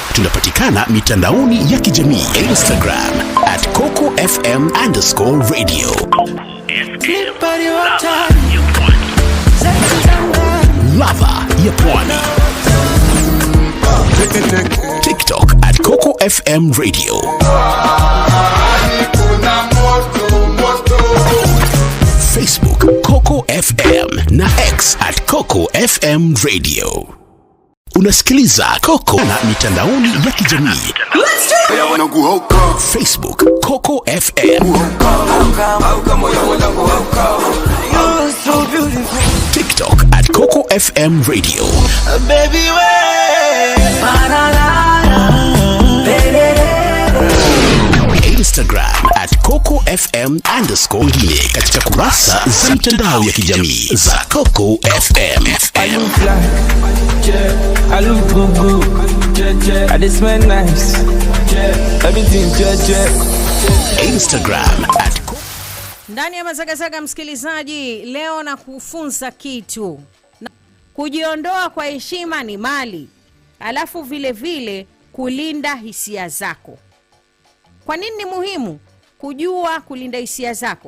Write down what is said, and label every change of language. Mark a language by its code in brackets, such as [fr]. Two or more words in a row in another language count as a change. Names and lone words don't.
[sw] Tunapatikana mitandaoni ya kijamii. Instagram at CocoFM_radio. Ladha ya pwani. TikTok at Coco FM Radio. Facebook Coco FM na X at Coco FM Radio. Unasikiliza Coco na mitandaoni ya kijamii. Facebook Coco FM. TikTok at Coco FM Radio. Baby Instagram at Coco FM_ngine katika kurasa za mitandao ya kijamii za Coco FM. [en] I look good, I just smell nice, everything [sw] Instagram at ndani ya Mazagazaga msikilizaji leo na kufunza kitu kujiondoa kwa heshima ni mali alafu vile vile kulinda hisia zako. Kwa nini ni muhimu kujua kulinda hisia zako?